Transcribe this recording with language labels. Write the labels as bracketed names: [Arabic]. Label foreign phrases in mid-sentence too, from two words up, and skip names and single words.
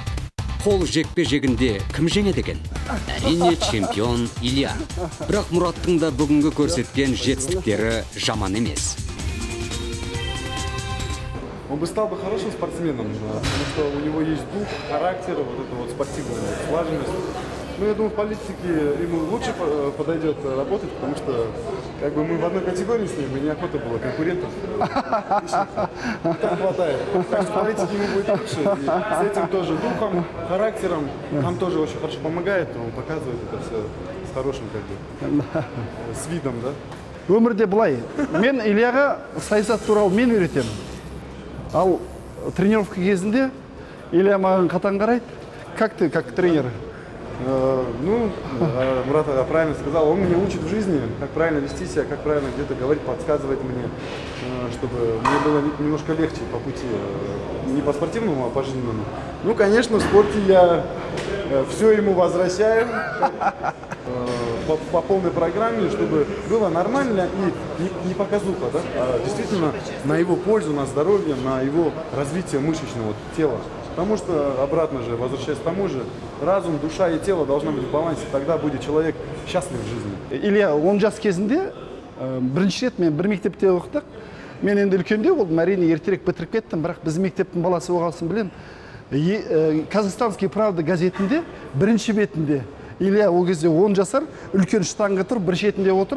[Kazakh] Қол жекпе-жегінде кім жеңеді екен? Әрине чемпион Илья. Бірақ Мұраттың да бүгінгі көрсеткен жетістіктері жаман емес. [Russian] Он бы стал бы хорошим спортсменом, потому что у него есть дух, характер, вот эта вот спортивная слаженность. Ну, я думаю, в политике ему лучше подойдет работать, потому что как бы мы в одной категории с ним, и неохота было конкурентов. Так хватает. Так что в политике ему будет лучше. И с этим тоже духом, характером, нам тоже очень хорошо помогает. Он показывает это все с хорошим, как бы, с видом, да? [Kazakh] Өмірде былай, мен Ильяға саясат туралы мен үйретемін. Ал тренировка кезінде Илья маған қатаң қарайды. [Russian] Как ты, как тренер? Ну, Мурат правильно сказал, он меня учит в жизни, как правильно вести себя, как правильно где-то говорить, подсказывает мне, чтобы мне было немножко легче по пути, не по спортивному, а по жизненному. Ну, конечно, в спорте я все ему возвращаю по полной программе, чтобы было нормально и не показуха, да? А действительно на его пользу, на здоровье, на его развитие мышечного тела. Потому что, обратно же, возвращаясь к тому же, разум, душа и тело должны быть в балансе, тогда будет человек счастлив в жизни. [Kazakh] Илья 10 жас кезінде бірінші рет мен бір мектепте оқыдық. Мен енді үлкенде болдым, әрине ертерек бітіріп кеттім, бірақ біз мектептің баласы болғасын білем. Казахстанский правда газетінде бірінші бетінде Илья ол кезде 10 жасар, үлкен штанга тұр, бір шетінде отыр.